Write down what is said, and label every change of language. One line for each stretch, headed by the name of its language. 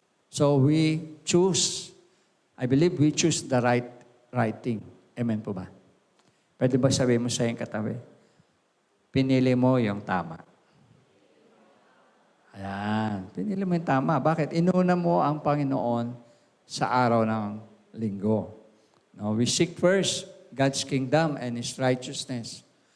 English: So we choose, I believe we choose the right thing.
Filipino: Amen po ba? Pwede ba sabihin mo sa iyong katabi? Pinili mo yung tama. Ayan, pinili mo yung tama. Bakit? Inuna mo ang Panginoon sa araw ng linggo.
English: No, we seek first God's kingdom and His righteousness.